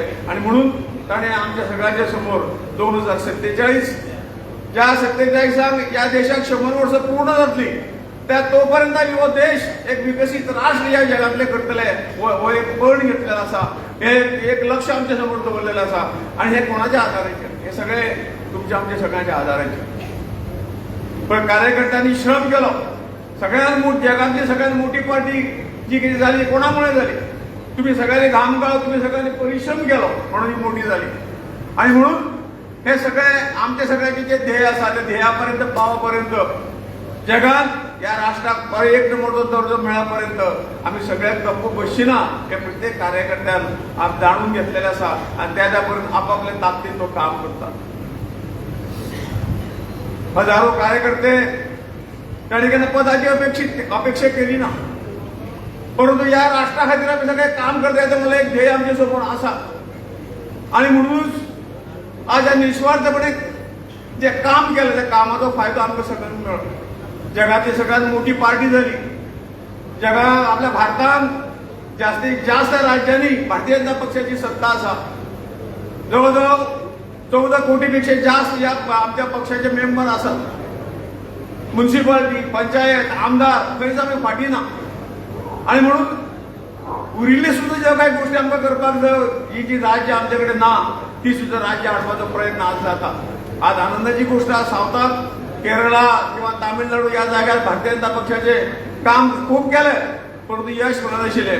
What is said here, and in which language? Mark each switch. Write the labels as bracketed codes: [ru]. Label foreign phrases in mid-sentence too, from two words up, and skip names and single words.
[kok] आनी म्हणून ताणें आमच्या सगळ्यांच्या समोर 2047 ज्या 47 या देशाक 100 वर्ष पूर्ण जातली, त्या तोपर्यंत हो देश एक विकसीत राष्ट्र या जगातले करतले हो एक पण घेतलेला आसा. हे एक लक्ष आमच्या समोर दवरलेलं आसा. आणि हे कोणाच्या आधाराचेर? हे सगळे तुमच्या आमच्या सगळ्यांच्या आधाराचेर. पण कार्यकर्त्यांनी श्रम केलो. [mr] सगळ्यात मोठी, जगातली सगळ्यात मोठी पार्टी जी किती झाली, कोणामुळे झाली? तुम्ही सगळ्यांनी घाम गाळो, तुम्ही सगळ्यांनी परिश्रम केलो म्हणून ही मोठी झाली. [kok] आणि म्हणून हे सगळे आमचे सगळ्यांचे जे ध्येय आसा ते ध्येयापर्यंत पावपर्यंत, जगात या राष्ट्राक एक नंबरचो दर्जो मेळापर्यंत आम्ही सगळ्यात गप्प बसचिना हे प्रत्येक कार्यकर्त्यान आज जाणून घेतलेले आसा. आणि त्या पर्यंत आपापल्या ताकदीन तो काम करतात. हजारो कार्यकर्ते ताणी केन्ना पदाची अपेक्षा केली ना, परंतु या राष्ट्रा खातीर आमी सगळे काम करता येता. मला एक ध्येय आमच्या समोर आसा. आणि म्हणूनच आज या निस्वार्थपणे जे काम केलं त्या कामाचा फायदा आमकां सगळ्यांना मेळ्ळो. [mr] जगातली सगळ्यात मोठी पार्टी झाली. आपल्या भारतान जास्तीत जास्त राज्यांनी भारतीय जनता पक्षाची सत्ता असा. जवळजवळ 14 कोटीपेक्षा जास्त या आमच्या पक्षाचे मेंबर असतात. [kok] म्युन्सिपालिटी, पंचायत, आमदार खंयच आमी फाटी ना. आणि म्हणून उरिल्ली सुद्धा ज्या काही गोष्टी आमकां करपाक जाय, ही जी राज्य आमचे कडेन ना ती सुद्धा राज्य हाडपाचो प्रयत्न आज जाता. आज आनंदाची गोष्ट आज सावथाक, केरळा किंवा तामिळनाडू या जाग्यार भारतीय जनता पक्षाचे काम खूप केलें, परंतु यश मेळनाशिल्लें.